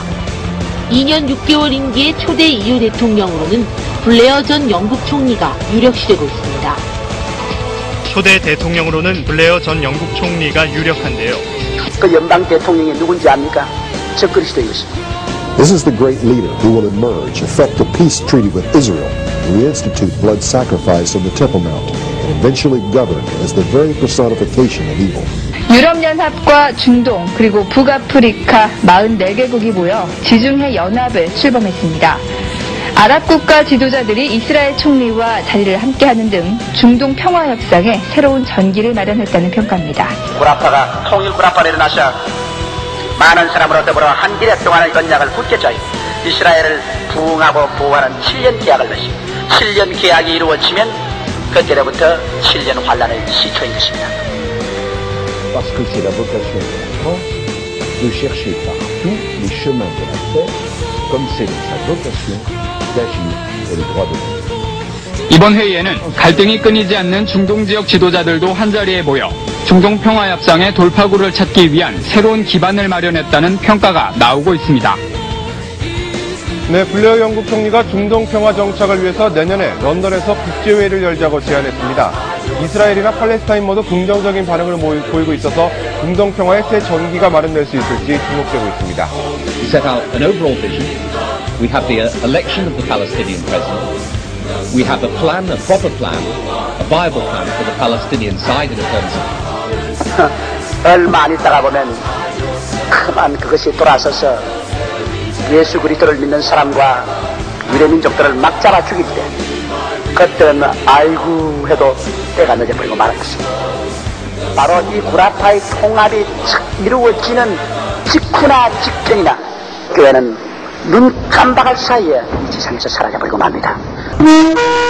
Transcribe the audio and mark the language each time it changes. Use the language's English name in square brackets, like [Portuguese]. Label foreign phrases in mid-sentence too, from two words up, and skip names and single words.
[Korean] 2년 6개월 임기의 초대 EU 대통령으로는 블레어 전 영국 총리가 유력시되고 있습니다. 초대 대통령으로는 블레어 전 영국 총리가 유력한데요. 그 연방 대통령이 누군지 압니까? 적그리스도이십니다. [English] This is the great leader who will emerge, effect a peace treaty with Israel, reinstitute blood sacrifice on the Temple Mount, and eventually govern as the very personification of evil. [Korean] 유럽연합과 중동 그리고 북아프리카 44개국이 모여 지중해 연합을 출범했습니다. 아랍 국가 지도자들이 이스라엘 총리와 자리를 함께하는 등 중동 평화 협상에 새로운 전기를 마련했다는 평가입니다. 구라파가 통일 구라파로 일어나서 많은 사람으로 더불어 한 길에 동안의 언약을 굳게 이스라엘을 부흥하고 보호하는 7년 계약을 맺습니다. 7년 계약이 이루어지면 그때로부터 7년 환란의 시초인 것입니다. [French] Parce que c'est la vocation de la France de chercher partout les chemins de la paix, comme c'est sa vocation d'agir pour les droits de l'homme. [Korean] 이번 회의에는 갈등이 끊이지 않는 중동 지역 지도자들도 한자리에 모여 중동 평화 협상의 돌파구를 찾기 위한 새로운 기반을 마련했다는 평가가 나오고 있습니다. 네, 블레어 영국 총리가 중동 평화 정착을 위해서 내년에 런던에서 국제회의를 열자고 제안했습니다. 이스라엘이나 팔레스타인 모두 긍정적인 반응을 보이고 있어서 중동 평화의 새 전기가 마련될 수 있을지 주목되고 있습니다. [English] We set out an overall vision. We have the election of the Palestinian president. We have a plan, a proper plan, a viable plan for the Palestinian side in terms of. [Korean] 얼마 안 있다가 보면 그만 그것이 돌아서서 예수 그리스도를 믿는 사람과 유대민족들을 막 잡아 죽일 때 그때는 아이고 해도 때가 늦어버리고 말할 것입니다. 바로 이 구라파의 통합이 이루어지는 직후나 직전이나 교회는 눈 깜박할 사이에 이 세상에서 사라져버리고 맙니다.